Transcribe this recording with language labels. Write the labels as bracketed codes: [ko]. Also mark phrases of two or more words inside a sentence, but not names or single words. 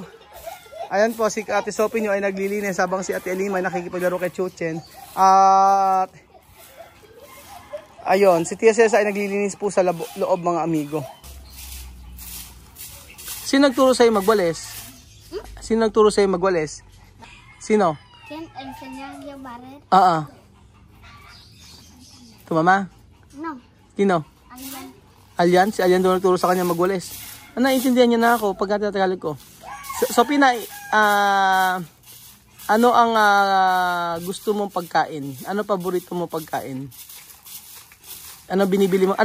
[tl] Ayan po, si Ate Sophie nyo ay naglilinis habang si Ate Elima ay nakikipaglaro kay Chuchen. At ayun, si Tia Cesa ay naglilinis po sa loob mga amigo. Sino nagturo sa'yo magwalis? Sino nagturo sa'yo magwalis? Sino? [es] ¿Quién enseñó a barrer? Tu mama? No. [tl] Sino? Alyan. Alyan? Si Alyan doon nagturo sa kanya magwalis. Naiintindihan niya na ako pag Tagalog ko. So Pina, ano ang gusto mong pagkain? Ano paborito mo pagkain? Ano binibili mo?